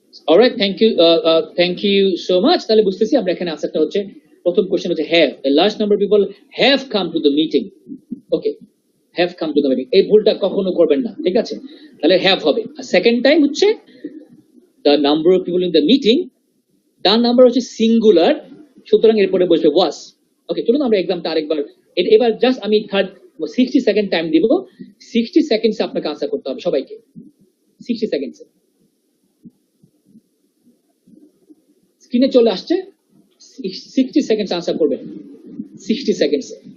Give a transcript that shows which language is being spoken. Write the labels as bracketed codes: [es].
[en] Alright, thank you so much. [bn] তাহলে বুঝতেছি আমরা এখানে আনসারটা হচ্ছে, প্রথম কোশ্চেন হচ্ছে [en] have, a large number of people have come to the meeting. [bn] Okay, [en] have come to the meeting, [bn] এই ভুলটা কখনো করবেন না, ঠিক আছে? তাহলে have হবে। আর সেকেন্ড টাইম হচ্ছে [en] the number of people in the meeting, [bn] the number হচ্ছে সিঙ্গুলার, সুতরাং এরপরে বসবে was. ওকে, চলুন আমরা এক্সামটা আরেকবার, এবার জাস্ট আমি 60 সেকেন্ড টাইম দিব। 60 সেকেন্ডস আপনাকে আনসার করতে হবে সবাইকে, 60 সেকেন্ডস। স্ক্রিনে চলে আসছে, 60 সেকেন্ডস আনসার করবেন, 60 সেকেন্ডস।